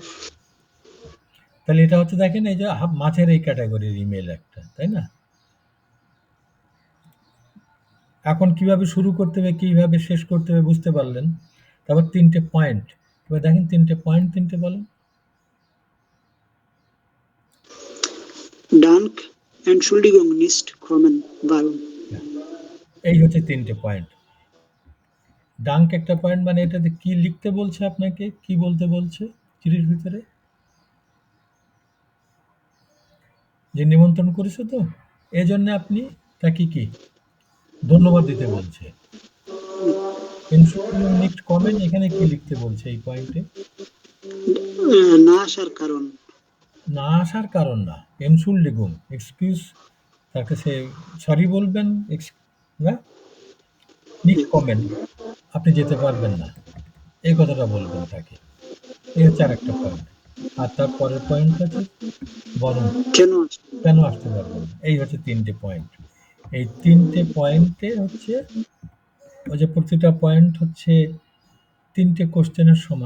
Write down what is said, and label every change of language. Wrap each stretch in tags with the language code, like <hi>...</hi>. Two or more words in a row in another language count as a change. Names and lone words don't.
<bn>তাহলে এটা হচ্ছে দেখেন এই যে মাঝের এই ক্যাটাগরির ইমেল একটা, তাই না? এখন কিভাবে শুরু করতে হবে, কিভাবে শেষ করতে হবে বুঝতে পারলেন। তারপর ৩ টে পয়েন্ট। এবার দেখেন ৩ টে পয়েন্ট ৩ টে বলেন।</bn> <de>Dank, Entschuldigung nicht kommen, warum?</de> <bn>এই হচ্ছে ৩ টে পয়েন্ট। ডাঙ্ক একটা পয়েন্ট, মানে এটাতে কি লিখতে বলছে আপনাকে? কি বলতে বলছে চিঠির ভিতরে? যে নিমন্ত্রণ করেছে তো? এজন্য আপনি তাকে কি ধন্যবাদ দিতে বলছে।</bn> <de>Entschuldigung nicht kommen</de> <bn>এখানে কি লিখতে বলছে এই পয়েন্টে? না আসার কারণ। না আসার কারণ না। Entschuldigung, এক্সকিউজ, তার কাছে সরি বলবেন, না?</bn> <de>nicht kommen,</de> <bn>আপনি যেতে পারবেন না। এই কথাটা বলবেন তাকে। এই হচ্ছে আরেকটা পয়েন্ট। আর তার পরের পয়েন্ট হচ্ছে বরং কেন আসবে? কেন আসতে পারবেন না। এই হচ্ছে ৩ টে পয়েন্ট। এই ৩ টে পয়েন্টে হচ্ছে ওই যে প্রতিটা পয়েন্ট হচ্ছে ৩ টে কোশ্চেনের সমান।</bn>